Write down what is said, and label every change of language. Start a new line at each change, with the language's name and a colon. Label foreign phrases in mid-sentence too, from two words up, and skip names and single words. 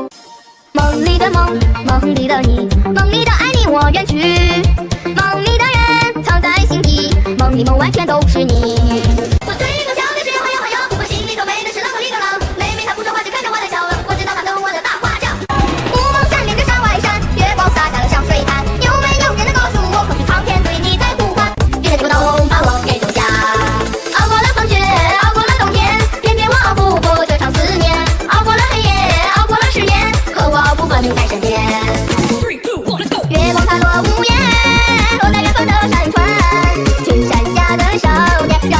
Chinese: 夢裡的夢，夢裡的你，夢裡的愛你我遠去，夢裡的人藏在心底，夢裡夢外全都是你。我嘴裡頭笑的是吆喝吆喝吆，我心裡頭背的是啷個哩個啷，妹妹她不說話就看着我在笑啊，我知道她等我的大花轎。霧蒙閃連着山外山，月光灑下了香水灘，有沒有人能告訴我，可是蒼天對你在呼喚？願這個冬把我給留下，熬過了風雪，熬過了冬天，偏偏我熬不過這場思念，熬過了黑夜，熬過了10年，可我熬不過你在身邊。3、2、1
English: let's go。
Chinese: 月光它落無言，落在遠方的山川，群山下的少年。